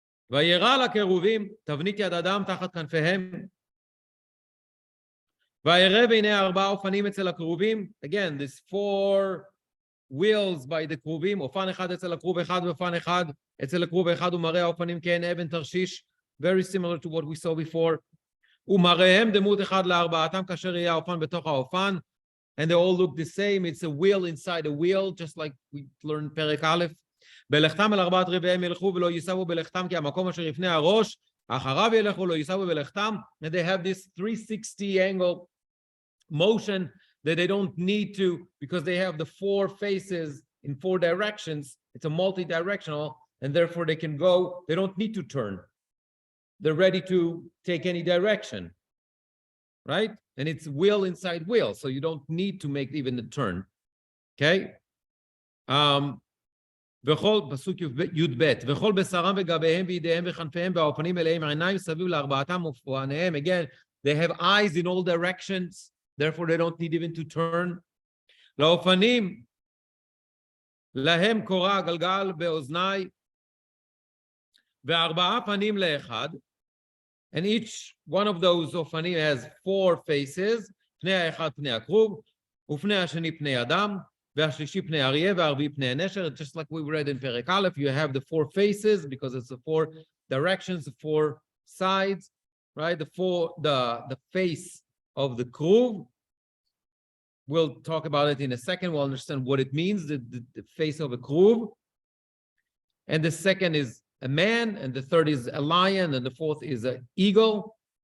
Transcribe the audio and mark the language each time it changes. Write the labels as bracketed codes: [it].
[he] וירא לקרובים תבנית יד אדם תחת כנפיהם וירא והנה 4 אופנים אצל הקרובים. [en] Again, there's 4 wheels by the [he] קרובים, אופן אחד אצל הקרוב אחד ואופן אחד אצל הקרוב אחד ומראה האופנים כעין אבן תרשיש [en] very similar to what we saw before. [he] ומראיהם דמות אחד לארבעתם כאשר יהיה האופן בתוך האופן, [en] and they all look the same. It's a wheel inside a wheel, just like we learned פרק א'. [he] בלכתם אל ארבעת רבעיהם ילכו ולא ייסבו בלכתם כי המקום אשר לפני הראש אחריו ילכו לא ייסבו בלכתם. [en] And they have this 360 angle motion that they don't need to, because they have the four faces in four directions. It's a multi-directional, and therefore they can go, they don't need to turn. They're ready to take any direction, right? And it's wheel inside wheel, so you don't need to make even the turn, okay? [he] וכל, פסוק י"ב, וכל בשרם וגביהם וידיהם וכנפיהם והאופנים אליהם עיניים סביב לארבעתם ופועניהם. [en] Again, they have eyes in all directions, therefore they don't need even to turn. [he] לאופנים, להם קורא גלגל באוזני, וארבעה פנים לאחד, [en] and each one of those אופנים has four faces, [he] פני האחד פני הכרוב, ופני השני פני אדם, והשלישי פני אריה, והרביעי פני הנשר. [en] Just like we read in פרק א', you have the four faces, because it's the four directions, the four sides, right? The face of the כרוב. We'll talk about it in a second. We'll understand what it means, the face of a כרוב. And the second is a man, and the third is a lion, and the fourth is an eagle.